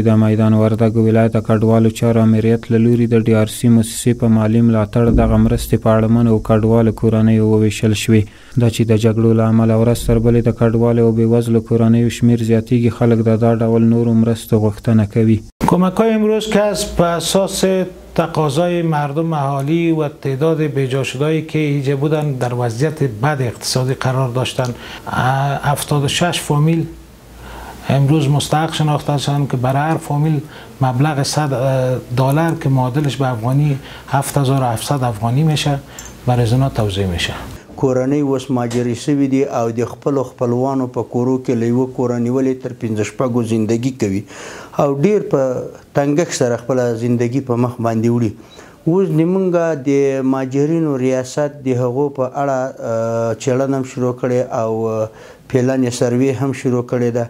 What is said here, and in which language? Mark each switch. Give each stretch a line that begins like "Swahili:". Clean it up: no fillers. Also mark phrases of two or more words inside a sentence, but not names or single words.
Pashto: د میدان وردګ ولایت د کډوالو چارو امریت له لوري د DRC موسسې په مالي ملاتړ دغه مرستې په اړمنو او کډوالو کورنیو وویشل شوې. دا چې د جګړو له امله ورځ تر بلې د کډوالو او بېوزلو کورنیو شمیر زیاتېږي، خلک د دا ډول نورو مرستو غوښتنه کوي.
Persian: کمک‌های امروز که از په اساس تقاضای مردم اهالی و تعداد بیجا شده‌ای که اینجا بودن در وضعیت بد اقتصادی قرار داشتن، 76 فامیل امروز مستحق شناخته شدند که برای هر فامیل مبلغ $100 که معادلش به افغانی 7700 افغانی میشه برای زنا توزیع میشه.
Pashto: کورنۍ اوس ماجرې شوي دي او د خپلو خپلوانو په کورو کې له یوه کوره نیولې تر 15 زندگی کوي او ډیر په تنګښت سره خپله زندگی په مخ باندې وړي. اوس زموږ د ماجرینو ریاست د هغو په اړه څېړنه هم شروع کړې او پلان سروې هم شروع کړې ده.